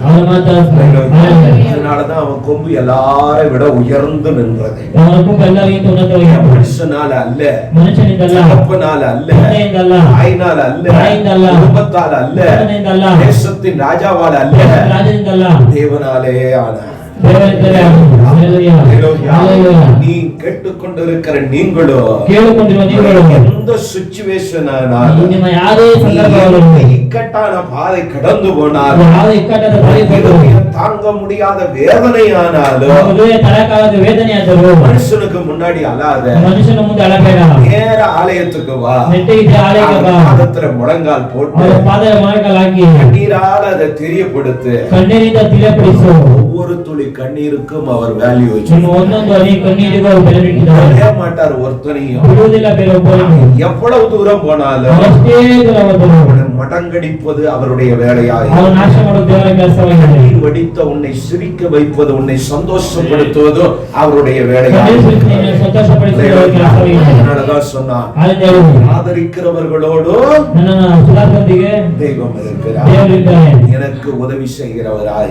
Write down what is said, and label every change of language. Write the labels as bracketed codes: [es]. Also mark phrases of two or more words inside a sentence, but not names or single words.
[kn] ಅವನು ಮಾತ್ರ. [ta] அதனாலதான் அவன் கொம்பு எல்லாரை விட உயர்ந்து நின்றது. [kn] ಅವನ ಕುಂಭ ಎಲ್ಲರಿಗಿಂತ ಉನ್ನತವಾಗಿದೆ. [ta] மனுஷனால அல்ல, [kn] ಮನುಷ್ಯನಿಂದಲ್ಲ, [ta] அப்பனால அல்ல, [kn] ತಂದೆಯಿಂದಲ್ಲ, [ta] தாயினால அல்ல, [kn] ತಾಯಿಯಿಂದಲ್ಲ, [ta] குடும்பத்தால அல்ல, [kn] ಕುಟುಂಬದಿಂದಲ್ಲ, [ta] தேசத்தின் ராஜாவால அல்ல, [kn] ರಾಜನಿಂದಲ್ಲ, [ta] தேவனாலே ஆன. [kn] ದೇವರಿಂದಲೇ ಆಗುವುದು. ಹಲ್ಲೆಲೂಯಾ. ಹಲ್ಲೆಲೂಯಾ. [ta] நீ கேட்டுக்கொண்டிருக்கிற நீங்களோ [kn] ಕೇಳಿಕೊಂಡಿರುವ ನೀವುಗಳು [ta] எந்த சிச்சுவேஷன் ஆனாலும் [kn] ನಿಮ್ಮ ಯಾವುದೇ ಸಂದರ್ಭಗಳಲ್ಲಿ [ta] இக்கட்டான பாதை கடந்து போனாலும் [kn] ಯಾವುದೇ ಇಕ್ಕಟ್ಟಾದ ದಾರಿಗಳು [ta] தாங்க முடியாத வேதனை ஆனாலும் [kn] ಹೃದಯ ತಡಕಾಲದ ವೇದನೆ ಆದರೂ [ta] மனுஷனுக்கு முன்னாடி அழாத, [kn] ಮನುಷ್ಯನ ಮುಂದೆ ಅಳಬೇಡ, [ta] நேர ஆலயத்துக்கு வா, [kn] ನೆಟ್ಟಿಗೆ ಆಲಯಕ್ಕೆ ಬಾ, [ta] பாதத்துல முழங்கால் போட்டு [kn] ಅವರ ಪಾದದ ಮೊಣಕಾಲು ಹಾಕಿ [ta] கண்ணீரால அதை தெரியப்படுத்து. [kn] ಕಣ್ಣೀರಿಂದ ತಿಳಿಯಪಡಿಸು. [ta] ஒவ்வொரு துளி கண்ணீருக்கும் அவர் வேல்யூ வச்சு [kn] ನಿಮ್ಮ ಒಂದೊಂದು ಹನಿ ಕಣ್ಣೀರಿಗೂ [ta] விடவே மாட்டார் ஒருத்தனையும். எவ்வளவு தூரம் போனாலும் மடங்கடிப்பது அவருடைய வேலையாய், வடித்த உன்னை சிரிக்க வைப்பது, உன்னை சந்தோஷப்படுத்துவது அவருடைய வேலையாய். சொன்னார், ஆதரிக்கிறவர்களோடு தெய்வம் இருக்கிறார், எனக்கு உதவி செய்கிறவராய்.